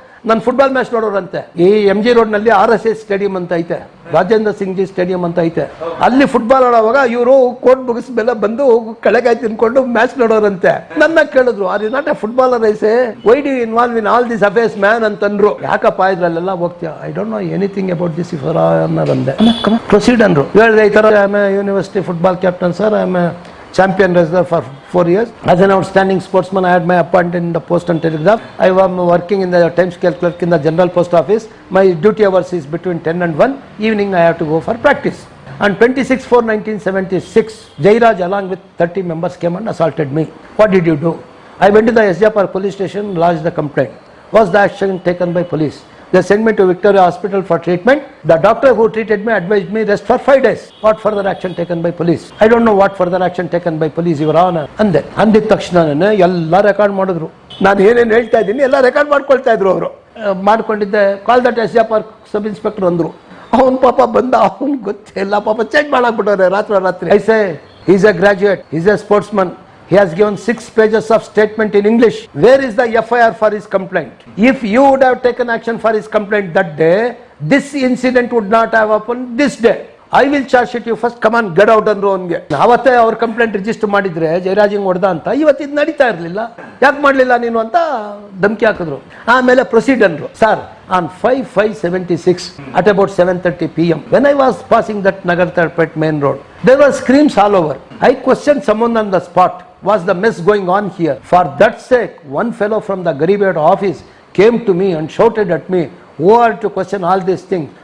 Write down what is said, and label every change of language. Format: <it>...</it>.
<kn>ನನ್ನ football match ನೋಡೋರಂತೆ ಈ MG road ನಲ್ಲಿ RSS ಸ್ಟೇಡಿಯಂ ಅಂತ ಐತೆ ರಾಜೇಂದ್ರ ಸಿಂಗ್ ಜಿ ಸ್ಟೇಡಿಯಂ ಅಂತ ಐತೆ ಅಲ್ಲಿ ಫುಟ್ಬಾಲ್ ಆಡುವಾಗ ಇವರು ಕೋರ್ಟ್ ಮುಗಿಸ್ಮೇಲೆ ಬಂದು ಕೆಳಗಾಯಿ ತಿನ್ಕೊಂಡು ಮ್ಯಾಚ್ ನೋಡೋರಂತೆ ನನ್ನ ಕೇಳಿದ್ರು</kn> <en>are you not a footballer I say why do involve in all this affairs man</en> <kn>ಅಂತಂದ್ರು ಯಾಕಪ್ಪ ಇದ್ರಲ್ಲೆಲ್ಲ ಹೋಗ್ತೀಯ</kn> <en>I don't know anything about this</en> <kn>if ಅನ್ನೋದಂದೆ proceed ಅಂದ್ರು ಹೇಳಿದೆ ಈ ತರ</kn> <en>I am a university football captain sir I am a champion wrestler for 4 years. As an outstanding sportsman, I had my appointment in the Post and Telegraph. I was working in the time scale clerk in the General Post Office. My duty hours is between 10 and 1. Evening I have to go for practice. On 26/4/1976, Jairaj along with 30 members came and assaulted me. What did you do? I went to the SJ Park police station, lodged the complaint. Was the action taken by police? They sent me to Victoria Hospital for treatment. The doctor who treated me advised me rest for 5 days. What further action taken by police? I don't know what further action taken by police, Your Honor.</en> <kn>ಅಂದಿದ ತಕ್ಷಣನೇ ಎಲ್ಲ record ಮಾಡಿದ್ರು. ನಾನು ಏನೇನು ಹೇಳ್ತಾ ಇದ್ದೀನಿ ಎಲ್ಲ record ಮಾಡ್ಕೊಳ್ತಾ ಇದ್ರು ಅವರು. ಮಾಡ್ಕೊಂಡಿದ್ದೆ</kn> <en>call that</en> <kn>SJ Park sub inspector ಅಂದ್ರು. ಅವನು ಪಾಪ ಬಂದ ಅವನು ಗೊತ್ತಿಲ್ಲ ಪಾಪ ಚೆಕ್ ಮಾಡಾಕ್ಬಿಟ್ಟವ್ರೆ ರಾತ್ರಿ.</kn> <en>I say he's a graduate, he's a sportsman. He has given 6 pages of statement in English. Where is the FIR for his complaint? If you would have taken action for his complaint that day, this incident would not have happened this day. I will charge sheet you first. Come on, get out</en> <kn>ಅಂದ್ರು ಅವನಿಗೆ. ಅವತ್ತೇ ಅವ್ರ complaint register ಮಾಡಿದ್ರೆ ಜಯರಾಜ್ ಹಿಂಗ್ ಹೊಡೆದ ಅಂತ ಇವತ್ತು ಇದು ನಡೀತಾ ಇರಲಿಲ್ಲ. ಯಾಕೆ ಮಾಡಲಿಲ್ಲ ನೀನು ಅಂತ ಧಮಕಿ ಹಾಕಿದ್ರು. ಆಮೇಲೆ ಪ್ರೊಸೀಡ್ ಅಂದ್ರು.</kn> <en>Sir on 5/5/76 at about 7:30 PM when I was passing that Nagar Tarpet main road, there were screams all over. I questioned someone on the spot. Was the mess going on here? For that sake, one fellow from the Garibet office came to me and shouted at me, who are to question all these things?</en>